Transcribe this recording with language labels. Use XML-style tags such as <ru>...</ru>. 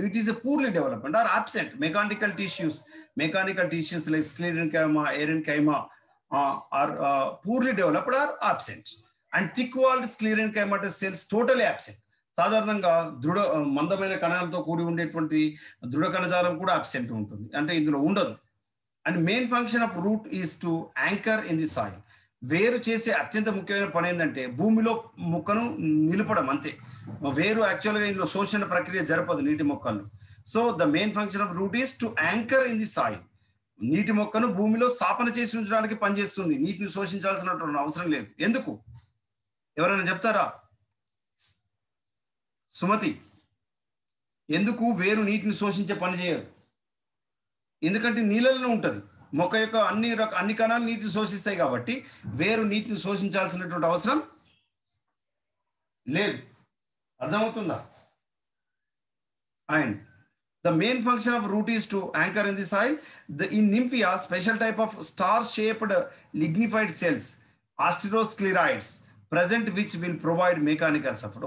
<en>It is a poorly developed or absent. Mechanical tissues like sclerenchyma, parenchyma are poorly developed or absent. And thick-walled sclerenchymatous cells totally absent.</en> <te>సాధారణంగా మందమైన కణాలతో కూడి ఉండేటువంటి దృఢ కణజాలం కూడా absent ఉంటుంది, అంటే ఇందులో ఉండదు.</te> <en>And main function of root is to anchor in the soil.</en> <te>వేరు చేసే అత్యంత ముఖ్యమైన పని ఏంటంటే భూమిలో మొక్కను నిలపడం, అంతే. వేరు యాక్చువల్గా ఇందులో శోషణ ప్రక్రియ జరపదు నీటి మొక్కల్లో.</te> <en>So the main function of root is to anchor in the soil.</en> <te>నీటి మొక్కను భూమిలో స్థాపన చేసి ఉంచడానికి పనిచేస్తుంది, నీటిని శోషించాల్సినటువంటి అవసరం లేదు. ఎందుకు ఎవరైనా చెప్తారా? సుమతి, ఎందుకు వేరు నీటిని శోషించే పని చేయదు? ఎందుకంటే నీళ్ళలో ఉంటుంది. మొక్క యొక్క అన్ని కణాలు నీటిని శోషిస్తాయి కాబట్టి వేరు నీటిని శోషించాల్సినటువంటి అవసరం లేదు. అర్థమవుతుందా?</te> <en>And the main function of root is to anchor in the soil. In nymphia, special type of star-shaped lignified cells, asteroscleroids, present which will provide mechanical support.</en>